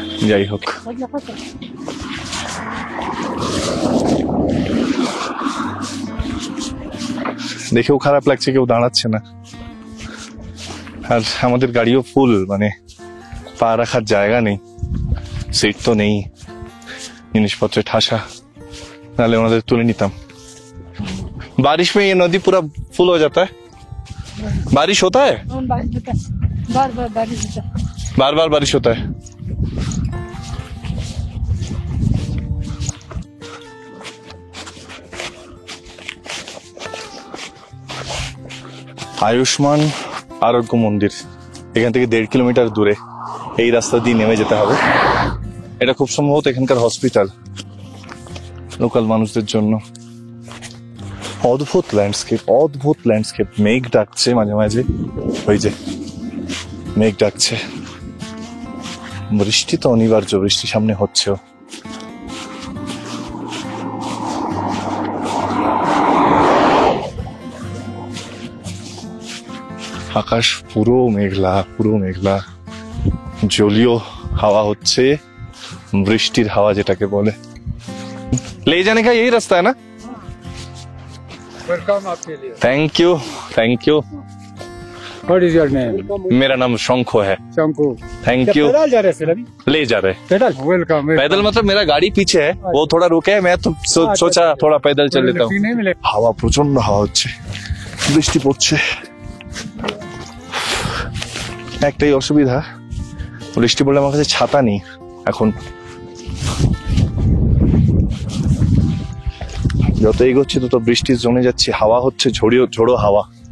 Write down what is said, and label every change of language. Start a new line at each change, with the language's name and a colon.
Bangla: যাই হোক, দেখেও খারাপ লাগছে, কেউ দাঁড়াচ্ছে না। আর আমাদের গাড়িও ফুল, মানে পা রাখার জায়গা নেই, সিট তো নেই, জিনিসপত্রে ঠাসা, নাহলে ওনাদের তুলে নিতাম।
Hindi: बारिश में ये नदी पूरा फुल हो जाता है? बारिश होता है? बार बारिश होता है। बार बारिश होता है।
Bangla: আয়ুষ্মান আরোগ্য মন্দির এখান থেকে 1.5 কিলোমিটার দূরে। এই রাস্তা দিয়ে নেমে যেতে হবে। এটা খুব সম্ভবত এখানকার হসপিটাল লোকাল মানুষদের জন্য। অদ্ভুত ল্যান্ডস্কেপ। মেঘ ডাকছে মাঝে মাঝে, ওই যে মেঘ ডাকছে। বৃষ্টি তো অনিবার্য, বৃষ্টি সামনে হচ্ছেও। আকাশ পুরো মেঘলা। জলীয় হাওয়া হচ্ছে, বৃষ্টির হাওয়া যেটাকে বলে।
Hindi: ले जाने का यही रास्ता है ना? वेलकम आपके लिए। Thank you.
English: What is your name?
Hindi: मेरा नाम शंखो है। शंकु। Thank you. पैदल जा रहे हैं फिर अभी? ले जा रहे। पैदल? वेलकम। पैदल मतलब मेरा गाड़ी पीछे है, वो थोड़ा रुके है, मैं तो सोचा थोड़ा पैदल चल लेता हूँ। नहीं मिले।
Bangla: হাওয়া প্রচন্ড হাওয়া হচ্ছে, বৃষ্টি পড়ছে। একটাই অসুবিধা, বৃষ্টি পড়লে আমার কাছে ছাতা নেই এখন। যত এগোচ্ছি তত বৃষ্টির জমে যাচ্ছে, হাওয়া হচ্ছে, ঝোড়ো হাওয়া।